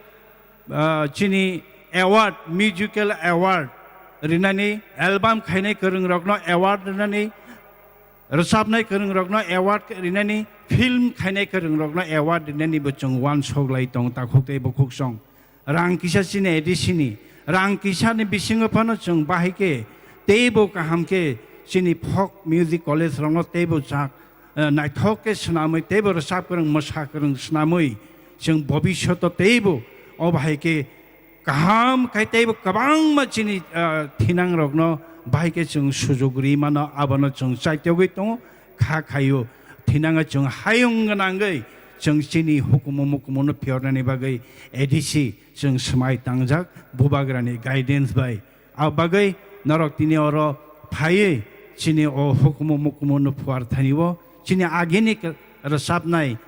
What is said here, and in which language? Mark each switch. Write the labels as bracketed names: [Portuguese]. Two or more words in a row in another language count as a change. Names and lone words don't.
[Bodo] चिनि एवार्ड [English] musical award [Bodo] रिनानि एलबाम खायनाय गोरों रगनो एवार्ड रिनानि रोजाबनाय गोरों रगनो एवार्ड रिनानि फिल्म खायनाय गोरों रगनो एवार्ड रिनानिबो जों वान सगलाय दं ताखुकते बखुकसं रां किसा चिनि एडिसिनि रां किसानि बिसिङो फानो जों बाहायके तेबो काहामके चिनि फक [English] music college [Bodo] रंगो तेबो जाक नायथके स्नामै तेबो रोजाब गोरों मोसा गोरों स्नामै जों भबिष्यत तेबो अबाहायके गाहाम खायतेबो गोबां मानसिनि थिनां रगनो बाहायके जों सुजुगुरि मानो आबानो जों साइत्यगै दङ खायो थिनाङा जों हायुं गोनाङै जों चिनि हुकुमो मुकुमोनो फियरनानि बागै एडिसि जों समाय तांजाक बुबाग्रानि गाइडेन्स बाय आ बागै नरक तिनि अर फायै चिनि अ हुकुमो मुकुमोनो फुवार थानिवो चिनि आगेनि रसाबनाय